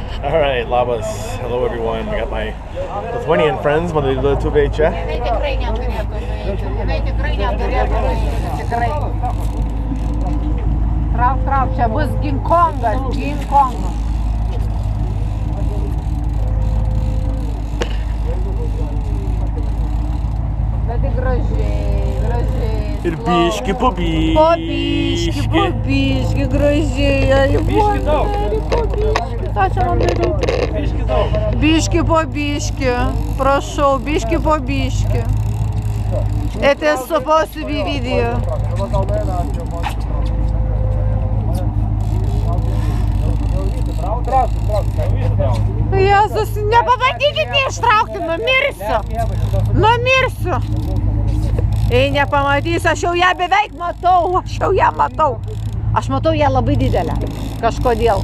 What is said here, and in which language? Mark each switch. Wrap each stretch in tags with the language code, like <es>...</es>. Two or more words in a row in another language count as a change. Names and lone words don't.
<en>Alright, labas. Hello everyone. I got my Lithuanian friends,</en> <lt>mano lietuviai čia. Jinai tikrai neturėtų, tikrai. Trauk, čia bus Ginkongas, Ginkongas. Bet tai gražiai. Ir biški po biški. Po biški, gražiai. Biški daug. Ką čia man daryti? Biški daug. Biški po biški. Prašau, biški po biški.</lt> <en>It is supposed to be video.</en> <lt>Jėzus, nepabandykit neištraukti, numirsiu. Jei nepamatys, aš jau ją beveik matau, Aš matau ją labai didelę, kažkodėl.</lt>